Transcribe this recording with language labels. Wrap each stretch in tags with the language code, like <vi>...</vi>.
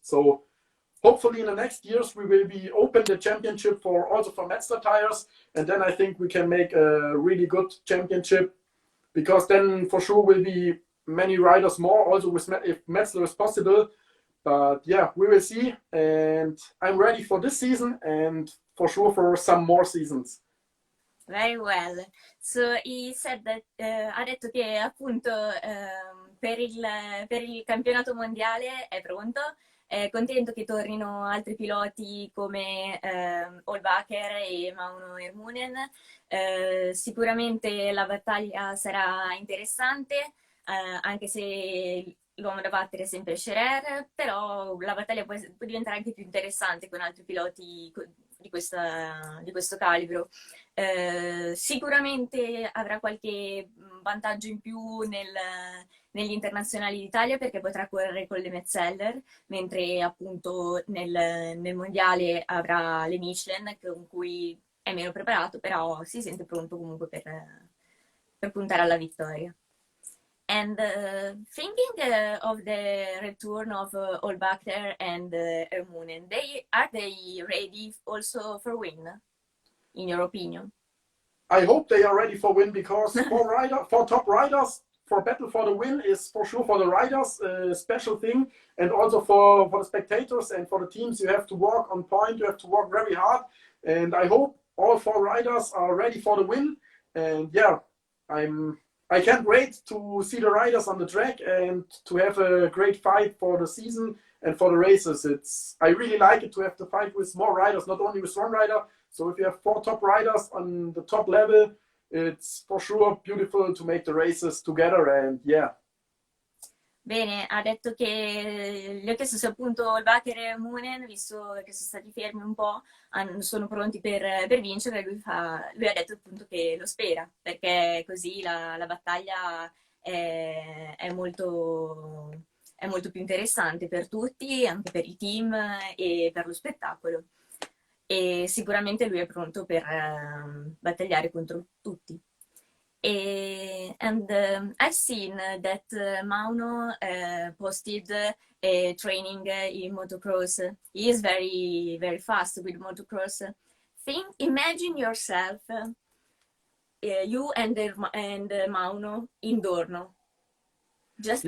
<en>So hopefully in the next years we will be open the championship for also for Metzler tires, and then I think we can make a really good championship, because then for sure will be many riders more also with if Metzler is possible. But yeah, we will see, and I'm ready for this season and for sure for some more seasons. Very well. So he said that,</en> <it>ha detto che appunto per il campionato mondiale è pronto, è contento che tornino altri piloti come Höllbacher e Mauno Hermunen. Sicuramente la battaglia sarà interessante, anche se l'uomo da battere è sempre Scherer, però la battaglia può diventare anche più interessante con altri piloti di questo calibro. Sicuramente avrà qualche vantaggio in più negli internazionali d'Italia perché potrà correre con le Metzeler, mentre appunto nel mondiale avrà le Michelin con cui è meno preparato, però si sente pronto comunque per puntare alla vittoria.</it> <en>And thinking of the return of Höllbacher and Hermunen, are they ready also for win, in your opinion? I hope they are ready for win, because for top riders, for battle for the win is for sure for the riders a special thing, and also for the spectators and for the teams. You have to work on point, you have to work very hard, and I hope all 4 riders are ready for the win. And yeah, I can't wait to see the riders on the track and to have a great fight for the season and for the races. I really like it to have the fight with more riders, not only with one rider. So if you have 4 top riders on the top level, it's for sure beautiful to make the races together. And yeah,</en> <it>Bene, ha detto che gli ho chiesto se appunto il Wacker e Moonen, visto che sono stati fermi un po', sono pronti per vincere. Lui ha detto appunto che lo spera, perché così la battaglia è molto più interessante per tutti, anche per il team e per lo spettacolo. E sicuramente lui è pronto per battagliare contro tutti.</it> <en>And I've seen that Mauno posted training in motocross. He is very, very fast with motocross. Imagine yourself, you and Mauno in Dorno. Just a</en>